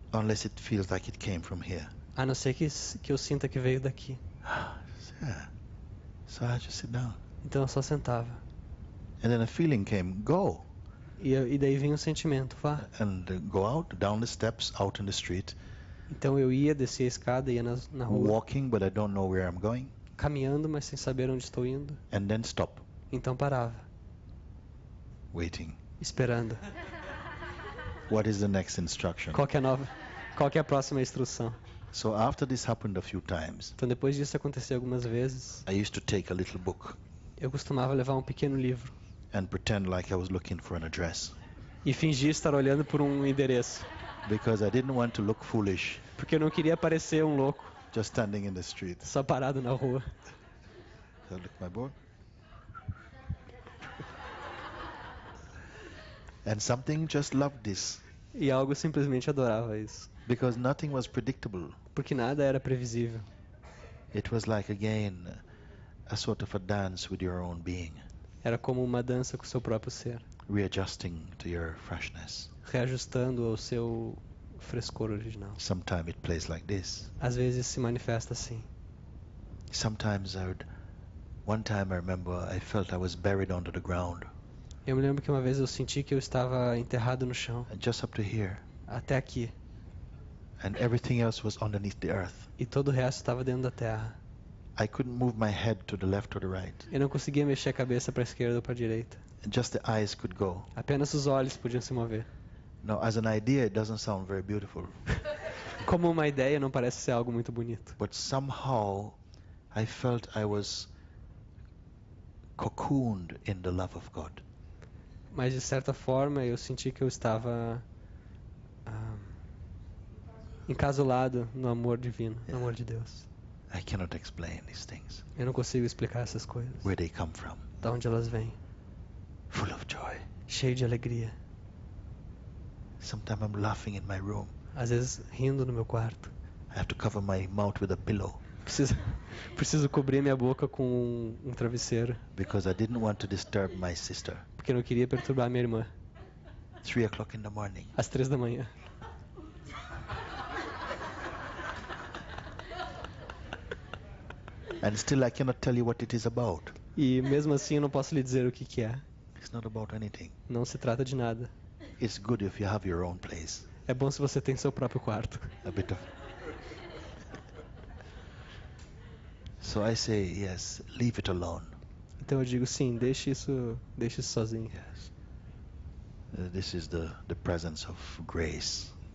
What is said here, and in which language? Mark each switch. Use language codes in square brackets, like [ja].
[en] unless it feels like it came from here. [pt] a não ser que eu sinta que veio daqui. [en] Yeah. So I just sit down. [pt] Então eu só sentava. [en] And then a feeling came, go. [pt] E daí vinha o sentimento: vá. [en] And go out, down the steps, out in the street, [pt] Então eu ia, descia a escada, ia na rua, [en] walking, but I don't know where I'm going. [pt] caminhando, mas sem saber onde estou indo. [en] And then stop, [pt] Então parava, [en] waiting. [pt] esperando. [en] What is the next instruction? [pt] Qual que é a próxima instrução? [en] So after this happened a few times, [pt] Então depois disso acontecer algumas vezes, [en] I used to take a little book [pt] eu costumava levar um pequeno livro [en] and pretend like I was looking for an address, [pt] e fingir estar olhando por um endereço, [en] because I didn't want to look foolish [pt] porque eu não queria parecer um louco, [en] just standing in the street. [pt] só parado na rua. [en] So I look at my board. And something just loved this, [pt] E algo simplesmente adorava isso, [en] because nothing was predictable. [pt] porque nada era previsível. [en] It was like, again, a sort of a dance with your own being, [pt] Era como uma dança com o seu próprio ser, [en] readjusting to your freshness. [pt] reajustando ao seu frescor original. [en] Sometimes it plays like this. [pt] Às vezes se manifesta assim. [en] Sometimes one time I remember I felt I was buried under the ground, [pt] Eu me lembro que uma vez eu senti que eu estava enterrado no chão, [en] just up to here, [pt] até aqui, [en] and everything else was underneath the earth. [pt] e todo o resto estava dentro da terra. [en] I couldn't move my head to the left or the right. [pt] Eu não conseguia mexer a cabeça para a esquerda ou para a direita. [en] Just the eyes could go. [pt] Apenas os olhos podiam se mover. [en] Now, as an idea, it doesn't sound very beautiful, [pt] Como uma ideia, não parece ser algo muito bonito. [en] but somehow I felt I was cocooned in the love of God. [pt] Mas de certa forma eu senti que eu estava encasulado no amor divino, no amor de Deus. [en] I cannot explain these things. [pt] Eu não consigo explicar essas coisas. [en] Where they come from. [pt] Da onde elas vêm? [en] Full of joy. [pt] Cheio de alegria. [en] Sometimes I'm laughing in my room. [pt] Às vezes rindo no meu quarto. [en] I have to cover my mouth with a pillow [pt] Preciso cobrir minha boca com um travesseiro, [en] because I didn't want to disturb my sister. [pt] porque eu não queria perturbar minha irmã. [en] 3 o'clock in the morning. [pt] Às 3 da manhã. [en] And still I cannot tell you what it is about. [pt] E mesmo assim eu não posso lhe dizer o que é. [en] It's not about anything. [pt] Não se trata de nada. [en] It's good if you have your own place. [pt] É bom se você tem seu próprio quarto. [en] A bit of. So I say, yes, leave it alone. [pt] Então eu digo sim, deixe isso sozinho. [en] Yes. This is the presence of grace.